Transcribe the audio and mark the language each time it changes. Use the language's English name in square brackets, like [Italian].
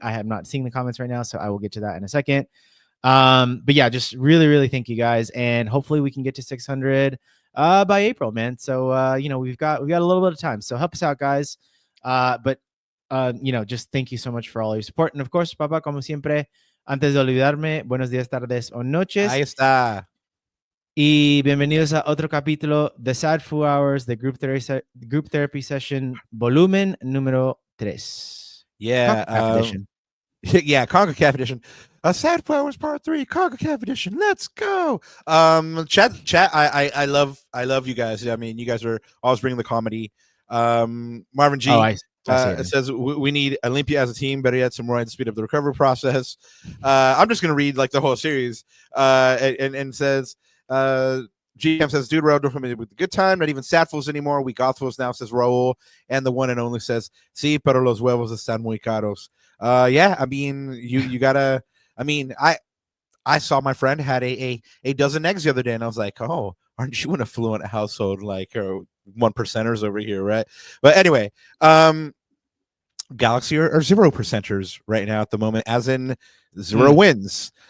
[English] I have not seen the comments right now, so I will get to that in a second. But yeah, just really thank you guys, and hopefully we can get to 600 by April, man. So you know, we've got a little bit of time, so help us out, guys. But you know, just thank you so much for all your support. And of course, [Spanish] papá, como siempre, antes de olvidarme, buenos días, tardes o noches. Ahí está. Y bienvenidos a otro capítulo de Sad Foo Hours, [English] the group therapy session, [Spanish] volumen número 3. [English] Yeah, edition. Yeah, CONCACAF edition. Sad Foo Hours Part 3, CONCACAF edition. Let's go. Chat. I love you guys. I mean, you guys are always bringing the comedy. Marvin G. It says we need Olympia as a team. Better yet, some more to speed up the recovery process. I'm just gonna read like the whole series. And says GM says, dude, we're with a good time. Not even sad fools anymore. We got fools now, says Raul. And the one and only says, [Spanish] sí, pero los huevos están muy caros. [English] Yeah, I mean, you gotta. I mean, I saw my friend had a dozen eggs the other day, and I was like, oh, aren't you an affluent household like 1%ers over here, right? But anyway, Galaxy are 0%ers right now at the moment, as in 0 wins.